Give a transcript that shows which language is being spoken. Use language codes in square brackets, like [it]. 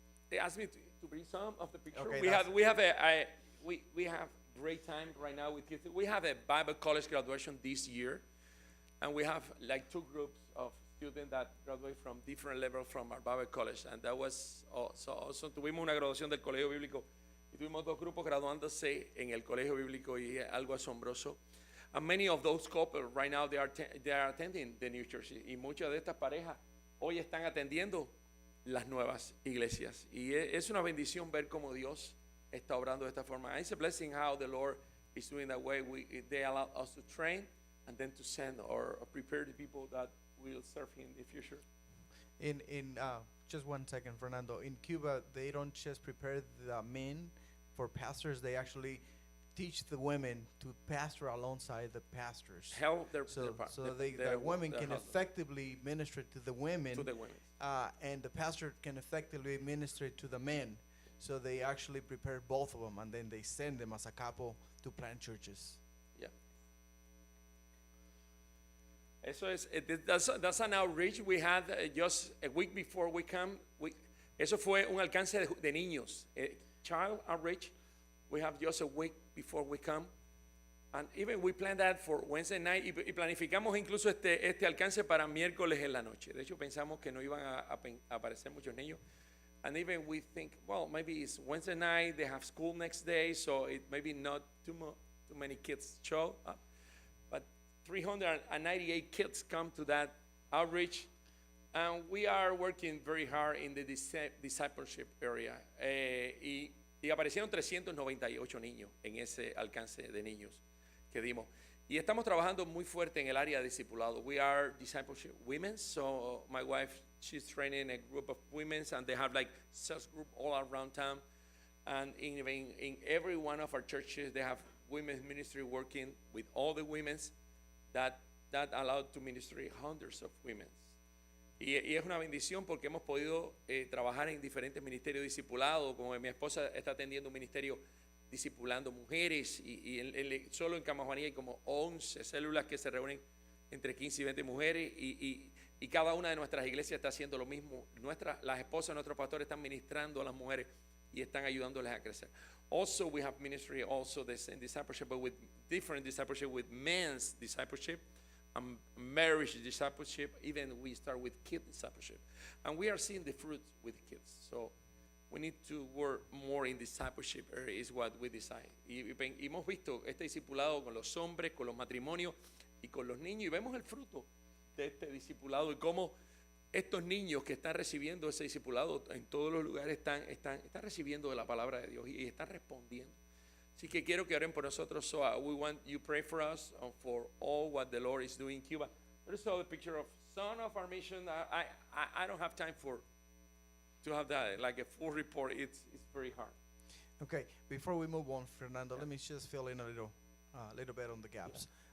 [en] they asked me to bring some of the pictures. Okay, we have great time right now with kids. We have a Bible college graduation this year, and we have like 2 groups of students that graduate from different levels from our Bible college, and that was so awesome. [es] Tuvimos una graduación del colegio bíblico y tuvimos 2 grupos graduándose en el colegio bíblico, y algo asombroso. [en] And many of those couples right now they are attending the new church, [es] y muchas de estas parejas hoy están atendiendo las nuevas iglesias, y es una bendición ver cómo Dios está obrando de esta forma. [en] It's a blessing how the Lord is doing that way. They allow us to train and then to send or prepare the people that will serve Him in the future. In just one second, Fernando. In Cuba, they don't just prepare the men for pastors. They actually teach the women to pastor alongside the pastors. Help their So their the women their can husband. effectively minister to the women, To the women. and the pastor can effectively minister to the men. So they actually prepare both of them, and then they send them as a couple to plant churches. Yeah. [es] Eso es, [en] that's an outreach we had just a week before we come. [es] Eso fue un alcance de niños. [en] Child outreach. We have just a week before we come. And even we planned that for Wednesday night [es] y planificamos incluso este alcance para miércoles en la noche. De hecho, pensamos que no iban a aparecer muchos niños. [en] And even we think, well, maybe it's Wednesday night, they have school next day, so it maybe not too many kids show up. But 398 kids come to that outreach. And we are working very hard in the discipleship area. [es] Y aparecieron 398 niños en ese alcance de niños que dimos. Y estamos trabajando muy fuerte en el área de discipulado. [en] We are discipleship women, so my wife, she's training a group of women, and they have like sales group all around town. And in every one of our churches, they have women's ministry working with all the women's that allowed to ministry hundreds of women. [es] Y es una bendición porque hemos podido trabajar en diferentes ministerios discipulados, como mi esposa está atendiendo un ministerio discipulando mujeres y solo en Camajuanía hay como 11 células que se reúnen entre 15 y 20 mujeres y cada una de nuestras iglesias está haciendo lo mismo. Las esposas de nuestros pastores están ministrando a las mujeres y están ayudándoles a crecer. [en] Also we have ministry also the same discipleship, but with different discipleship, with men's discipleship, marriage discipleship, even we start with kid discipleship. And we are seeing the fruit with kids. So we need to work more in discipleship area is what we decide. [es] Y hemos visto este discipulado con los hombres, con los matrimonios y con los niños y vemos el fruto de este discipulado y cómo estos niños que están recibiendo ese discipulado en todos los lugares están recibiendo de la palabra de Dios y están respondiendo. Así que quiero que oren por nosotros. [en] So we want you pray for us for all what the Lord is doing in Cuba. There's also a picture of some of our mission. I don't have time to have that like a full report. It's very hard. Okay, before we move on, Fernando, let me just fill in a little bit on the gaps.